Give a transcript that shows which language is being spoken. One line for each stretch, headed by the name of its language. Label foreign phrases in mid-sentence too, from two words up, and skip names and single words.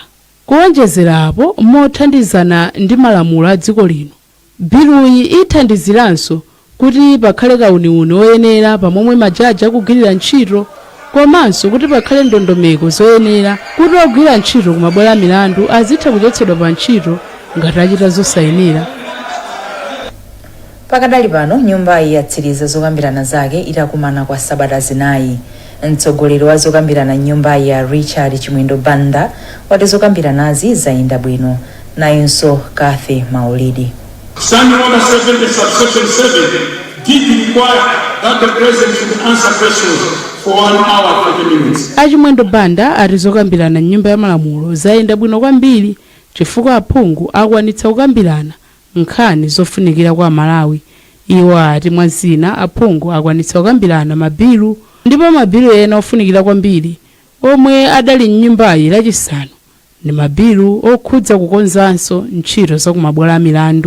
Nyanja: Kuonjezera apo mothandizana ndi malamulo a dziko lino, biluyi ithandiziranso kuti pakhale kauniuni oyenera pamomwe majaji akugwirira ntchito komanso kuti pakhale ndondomeko zoyenera kuti ogwira ntchito kumabwalo a milandu azitha kuchotsedwa pa ntchito ngati achita zosayenera. Pakadali pano nyumbayi yatsiriza zokambirana zake itakumana kwa sabata zinayi. Mtsogoleri wa zokambirana nyumbayi ya Richard Chimwendo Banda wati zokambiranazi zayenda bwino. Nayonso Kathe Maulidi.
English: Standing order 7 subsection 7 did require that the president should answer questions for 1 hour 30 minutes.
Nyanja: Achimwendo Banda ati zokambirana nyumba ya malamulo zayenda bwino kwambiri chifukwa aphungu akwanitsa kukambirana nkhani zofunikira kwa Malawi. Iwo ati mwazina aphungu akwanitsa kukambirana mabilu ndipo mabilu ena ofunikira kwambiri omwe adali m'nyumbayi lachisanu ndi mabilu okhudza kukonzanso ntchito za kumabwalo a milandu.